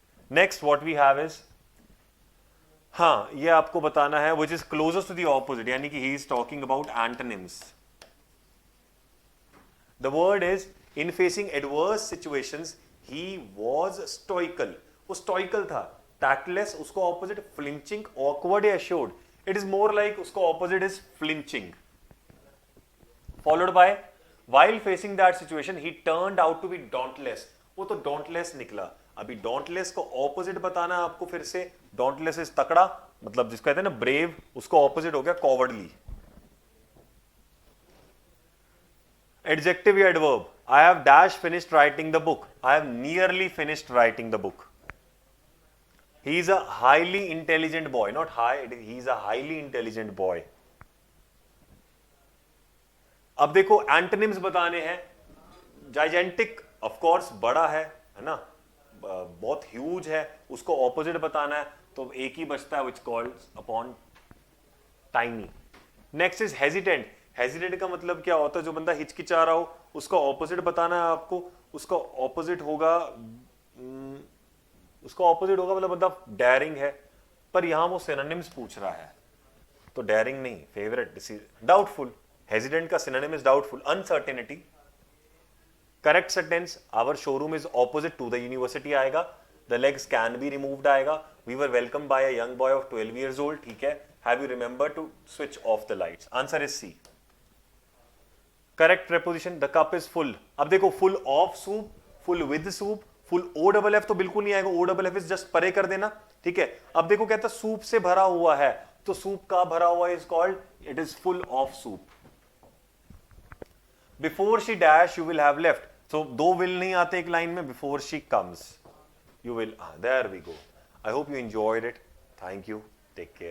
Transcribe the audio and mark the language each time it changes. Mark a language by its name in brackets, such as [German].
[English] next what we have is, [Hindi] हाँ ये आपको बताना है [English] which is closest to the opposite, [Hindi] यानी कि [English] He is talking about antonyms. The word is in facing adverse situations he was stoical, [Hindi] वो स्टोइकल था। [English] Tactless उसको opposite flinching, awkward या assured, it is more like उसको opposite is flinching. Followed by while facing that situation he turned out to be dauntless, [Hindi] वो तो dauntless निकला। अभी dauntless को opposite बताना है आपको फिर से, dauntless is तकड़ा, मतलब जिसको कहते हैं ना brave, उसको opposite हो गया cowardly। [English] Adjective या adverb, I have dash finished writing the book, I have nearly finished writing the book। He is a highly intelligent boy, not high, he is a highly intelligent boy। [Hindi] अब देखो antonyms बताने हैं। Gigantic of course बड़ा है ना, बहुत huge है, उसको ऑपोजिट बताना है, तो एक ही बचता है which calls upon tiny. Next is hesitant, hesitant का मतलब क्या होता है, जो बंदा हिचकिचा रहा हो उसका ऑपोजिट बताना है आपको, उसका ऑपोजिट होगा मतलब बंदा डेयरिंग है, पर यहां वो सिनोनिम्स पूछ रहा है, तो डेयरिंग नहीं, फेवरेट, डाउटफुल। [English] Hesitant का synonym is doubtful, uncertainty। Correct sentence, our showroom is opposite to the university आएगा, the legs can be removed आएगा, we were welcomed by a young boy of 12 years old, ठीक है, have you remembered to switch off the lights, answer is C। Correct preposition, the cup is full, अब देखो full of soup, full with soup, full OFF तो बिल्कुल नहीं आएगा, OFF is just [Hindi] परे कर देना, [English] ठीक है। [Hindi] अब देखो कहता सूप से भरा हुआ है, तो सूप का भरा हुआ is called, [English] it is full of soup। Before she dash you will have left, so [Hindi] दो will नहीं आते एक लाइन में, [English] before she comes you will, there we go। I hope you enjoyed it, thank you, take care।